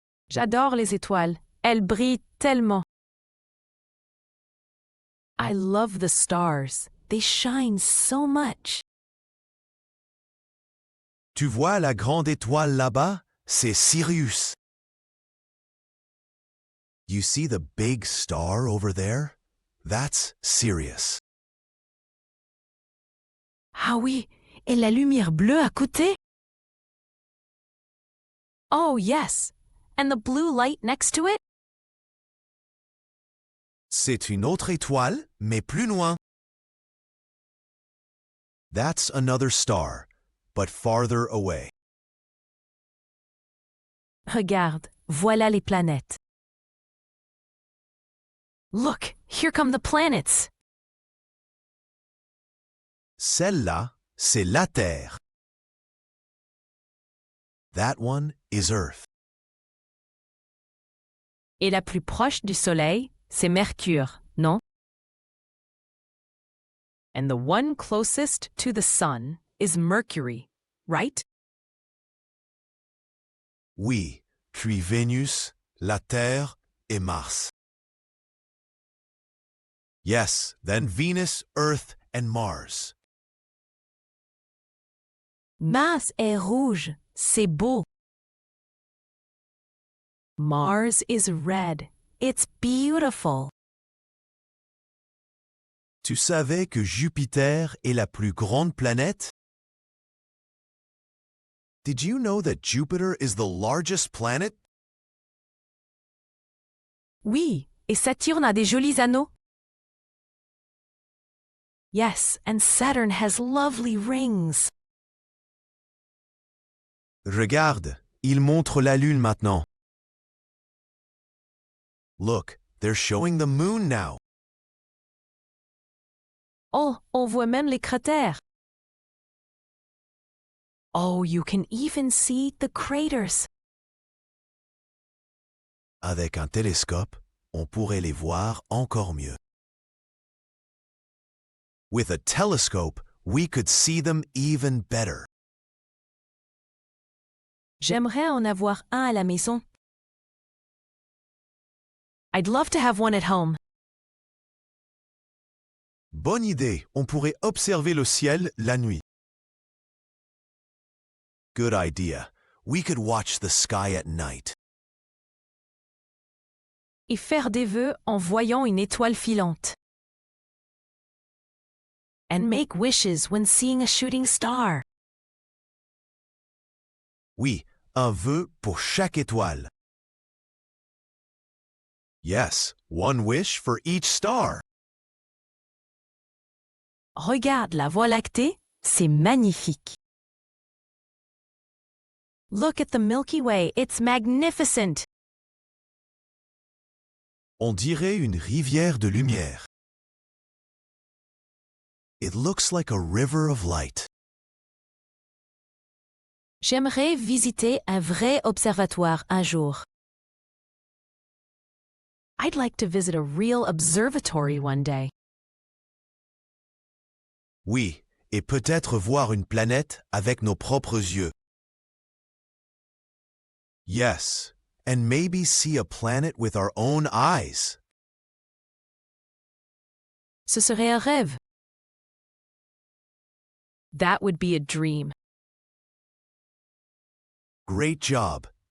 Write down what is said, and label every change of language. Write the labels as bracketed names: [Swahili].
[French] J'adore les étoiles. Elles brillent tellement. [English] I love the stars. They shine so much. [French] Tu vois la grande étoile là-bas? C'est Sirius. [English] You see the big star over there? That's Sirius. [French] Ah oui, et la lumière bleue à côté? [English] Oh yes, and the blue light next to it? [French] C'est une autre étoile, mais plus loin. [English] That's another star, but farther away. [French] Regarde, voilà les planètes. [English] Look, here come the planets. [French] Celle-là, c'est la Terre. [English] That one is Earth. [French] Et la plus proche du Soleil, c'est Mercure, non? [English] And the one closest to the Sun is Mercury, right? [French] Oui, puis Vénus, la Terre et Mars. [English] Yes, then Venus, Earth, and Mars. [French] Mars est rouge, c'est beau. [English] Mars is red, it's beautiful. [French] Tu savais que Jupiter est la plus grande planète? [English] Did you know that Jupiter is the largest planet? [French] Oui, et Saturne a des jolis anneaux. [English] Yes, and Saturn has lovely rings. [French] Regarde, il montre la Lune maintenant. [English] Look, they're showing the moon now. [French] Oh, on voit même les cratères. [English] Oh, you can even see the craters. [French] Avec un télescope, on pourrait les voir encore mieux. [English] With a telescope, we could see them even better. [French] J'aimerais en avoir un à la maison. [English] I'd love to have one at home. [French] Bonne idée, on pourrait observer le ciel la nuit. [English] Good idea. We could watch the sky at night. [French] Et faire des vœux en voyant une étoile filante. [English] And make wishes when seeing a shooting star. [French] Oui, un vœu pour chaque étoile. [English] Yes, one wish for each star. [French] Regarde la Voie lactée, c'est magnifique. [English] Look at the Milky Way, it's magnificent. [French] On dirait une rivière de lumière. [English] It looks like a river of light. [French] J'aimerais visiter un vrai observatoire un jour. [English] I'd like to visit a real observatory one day. [French] Oui, et peut-être voir une planète avec nos propres yeux. [English] Yes, and maybe see a planet with our own eyes. [French] Ce serait un rêve. [English] That would be a dream. Great job.